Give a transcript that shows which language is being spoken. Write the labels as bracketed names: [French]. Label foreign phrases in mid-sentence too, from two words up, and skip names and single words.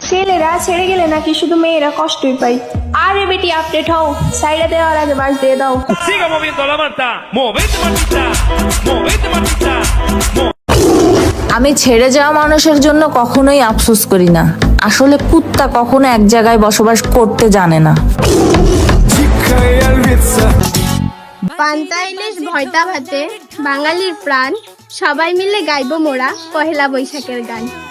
[Bangla] ছেলেরা ছেড়ে গেলে নাকি শুধু মেয়েরা কষ্টই পাই। আরে বেটি আপডেট হও, সাইডে দেওয়ার আগে বাস দিয়ে দাও। [Spanish] Siga moviendo la manta, movete Martita, movete Martita. [Bangla] আমি ছেড়ে যাওয়া মানুষের জন্য কখনোই আফসোস করি না। আসলে কুত্তা কখনো এক জায়গায় বসবাস করতে জানে না। পান্তা ইলিশ ভয়তা ভাতে বাঙালির প্রাণ, সবাই মিলে গাইব মোরা পহেলা বৈশাখের গান।